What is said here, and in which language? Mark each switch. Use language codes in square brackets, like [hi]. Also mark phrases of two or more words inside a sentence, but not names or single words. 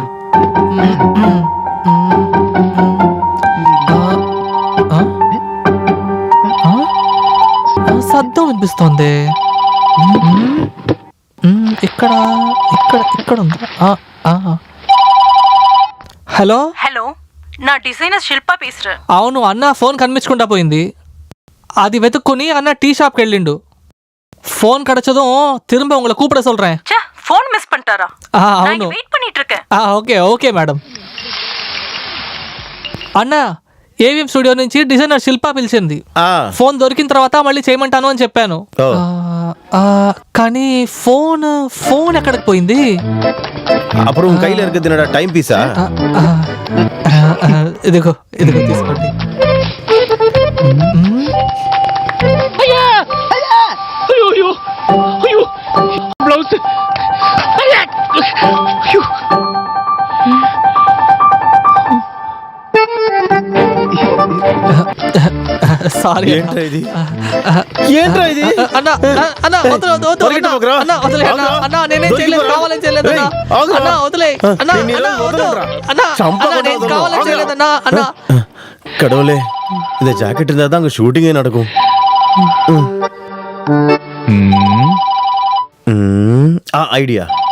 [te] శబ్దం వినిపిస్తోంది. ఇక్కడ ఇక్కడ ఇక్కడ ఉందా? హలో హలో, నా డిజైనర్ శిల్పా பேசுறேன். అవును అన్న, ఫోన్ కనిపించకుండా పోయింది. అది వెతుక్కుని అన్న టీ షాప్కి వెళ్ళిండు. [ta] ஃபோன் கிடைச்சதும் திரும்ப உங்களை கூப்பிட சொல்றேன். ஃபோன் மிஸ் பண்ணிட்டாரா? [te] అవును, [ta] வெயிட் பண்ணிட்டு இருக்கேன். [te] ఓకే ఓకే మేడం. అన్న, ఏవిఎం స్టూడియో నుంచి డిజైనర్ శిల్పా పిలిచింది. ఫోన్ దొరికిన తర్వాత మళ్ళీ చేయమంటాను అని చెప్పాను. కానీ ఫోన్ ఎక్కడికి పోయింది? [ta] அப்புறம் உன் கையில இருக்கிறது என்னடா டைம் பீஸா? [te] ఇదిగో ఇదిగో తీసుకోండి. అయ్యా అయ్యా, అయ్యో అయ్యో అయ్యో, బ్లౌజ్. అయ్యా అయ్యో. సారీ. ఏంట్రా ఇది? ఏంట్రా ఇది? అన్న అన్న వదిలే వదిలే అన్న వదిలే అన్న, నేనే చేయలేదు, కావాలని చేయలేదు అన్న. అన్న వదిలే అన్న, అన్న నేను కావాలని చేయలేదు అన్న. అన్న [ta] கடவுளே, இந்த ஜாக்கெட் இருந்தா தான் அங்க ஷூட்டிங்கே நடக்கும். ஐடியா.